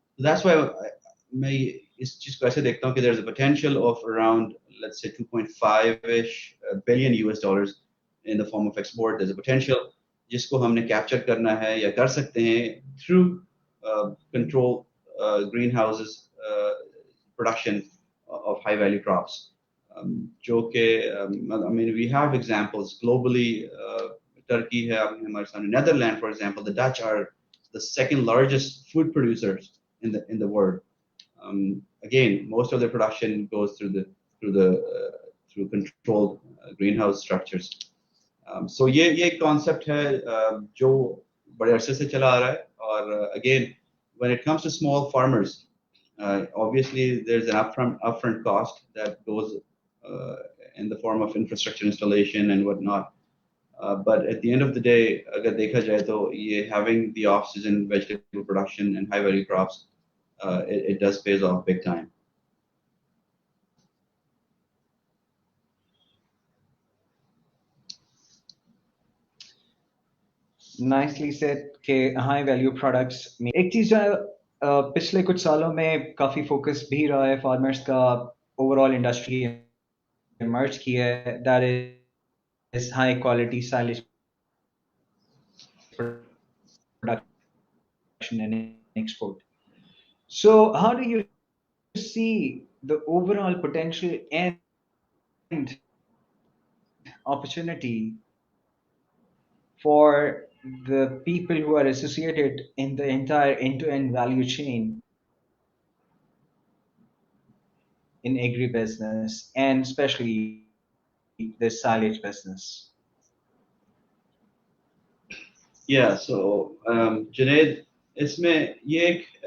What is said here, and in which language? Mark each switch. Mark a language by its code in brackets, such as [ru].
[en] that's why [hi] मैं इस चीज को ऐसे देखता हूँ कि [en] There is a potential of around let's say 2.5-ish billion US dollars in the form of export. There is a potential [hi] जिसको हमने कैप्चर करना है या कर सकते हैं [en] Through control green houses production of high value crops. जो कि I mean we have examples globally. Turkey है हमारे सामने, Netherlands for example, the Dutch are the second largest food producers in the world. Again, most of their production goes through controlled greenhouse structures. [hi] So ये concept है जो बड़े अरसे से चला आ रहा है. [en] और again, when it comes to small farmers, obviously there's an upfront cost that goes in the form of infrastructure installation and whatnot. But at the end of the day, [hi] अगर देखा जाए तो ये [en] having the off-season vegetable production and high value crops, it does pays off big time. [hi] Nicely said कि high value products में एक चीज जो है पिछले कुछ सालों में काफी फोकस भी रहा है फार्मर्स का, ओवरऑल इंडस्ट्री इमर्ज की है, [en] That is high quality silage production and export. So how do you see the overall potential and opportunity for the people who are associated in the entire end-to-end value chain in agribusiness and especially the silage business? [hi] Yeah, so Junaid, इसमें ये एक